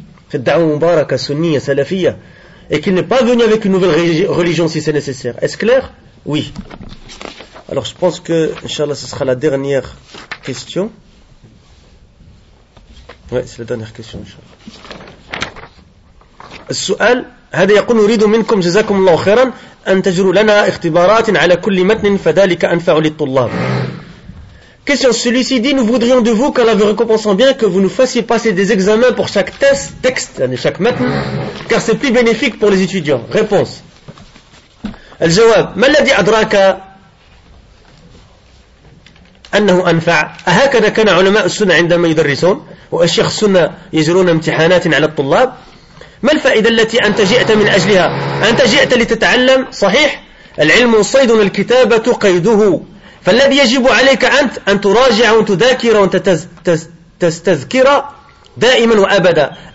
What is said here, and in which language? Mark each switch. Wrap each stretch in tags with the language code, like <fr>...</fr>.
<fr>Cette</fr> <ar>da'wah mubaraka sunniya salafiya.</ar> <fr>Et qu'il n'est pas venu avec une nouvelle religion si c'est nécessaire. Est-ce clair? Oui. Alors je pense que, Inch'Allah, ce sera la dernière question. Oui, c'est la dernière question, Inch'Allah.</fr> <ar>السؤال, هذا يقول نريد منكم جزاكم الله خيرا أن تجروا لنا اختبارات على كل متن فذلك أنفع للطلاب.</ar> <fr>Question, celui-ci dit, nous voudrions de vous, car la vie récompensant bien, que vous nous fassiez passer des examens pour chaque texte, chaque matin, car c'est plus bénéfique pour les étudiants. Réponse.</fr> <ar>الجواب ما الذي أدراك أنه أنفع؟ أهكذا كان علماء السنة عندما يدرسون والشيخ السنة يجرون امتحانات على الطلاب؟ ما الفائدة التي أنت جئت من أجلها؟ أنت جئت لتتعلم صحيح؟ العلم صيد الكتابة قيده، فالذي يجب عليك أنت أن تراجع وتذاكر وتستذكر دائما وأبدا.</ar>